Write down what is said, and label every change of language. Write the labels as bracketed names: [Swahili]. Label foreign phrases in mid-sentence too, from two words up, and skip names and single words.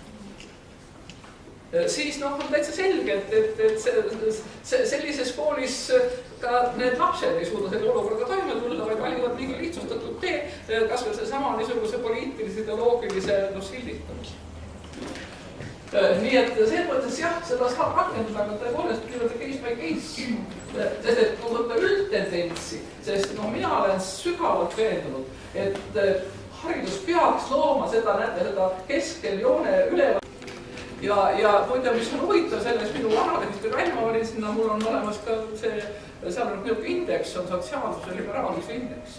[Estonian] Siis on täitsa selgelt, et sellises koolis ka need lapsed ei suuda selle olukorraga toime tulla, vaid valivad mingi lihtsustatud tee, kas veel see sama niisuguse poliitilise, ideoloogilise silditamise. Nii et see mõttes jah, seda saab rakendada, aga tõepoolest [English] case by case [Estonian] Sest et kui võtta üldtendentsi, sest mina olen sügavalt veendunud, et haridus peaks looma seda, näete, seda keskel joone üleval. Ja muide, mis on huvitav selles minu analüüsis, kui välja olin sinna, mul on olemas ka see, seal on niisugune indeks, on sotsiaalsuse liberaalsuse indeks.